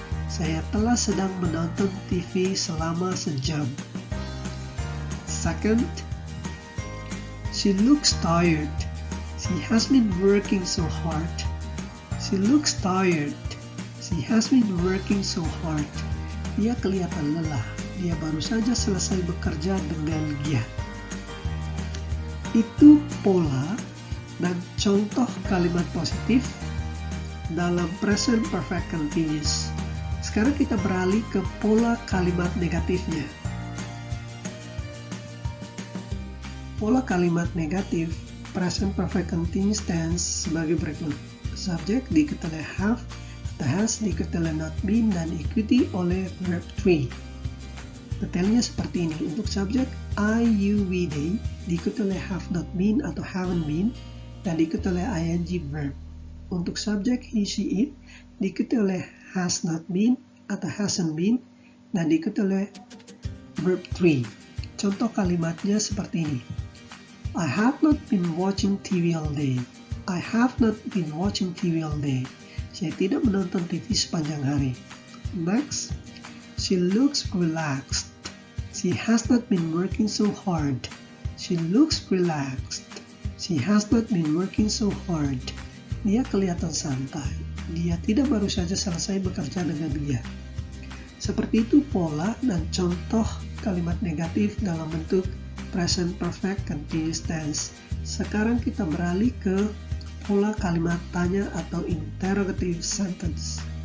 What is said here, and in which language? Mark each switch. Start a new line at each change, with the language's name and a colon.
Indonesian: Saya telah sedang menonton TV selama sejam.
English: Second, she looks tired. She has been working so hard. She looks tired. She has been working so hard.
Indonesian: Dia kelihatan lelah. Dia baru saja selesai bekerja dengan giat. Itu pola dan contoh kalimat positif dalam present perfect continuous. Sekarang kita beralih ke pola kalimat negatifnya. Pola kalimat negatif present perfect continuous tense sebagai berikut. Subjek diikuti oleh have, the has diikuti oleh not been, dan diikuti oleh verb to be. Detailnya seperti ini. Untuk subjek I, you, we, they diikuti oleh have not been atau haven't been, dan diikuti oleh ing verb. Untuk subjek he, she, it diikuti oleh has not been atau hasn't been, dan diikuti oleh verb to be. Contoh kalimatnya seperti ini.
English: I have not been watching TV all day. I have not been watching TV all day.
Indonesian: Saya tidak menonton TV sepanjang hari.
English: Next, she looks relaxed. She has not been working so hard. She looks relaxed. She has not been working so hard.
Indonesian: Dia kelihatan santai. Dia tidak baru saja selesai bekerja dengan giat. Seperti itu pola dan contoh kalimat negatif dalam bentuk present perfect continuous tense. Sekarang kita beralih ke pola kalimat tanya atau interrogative sentence.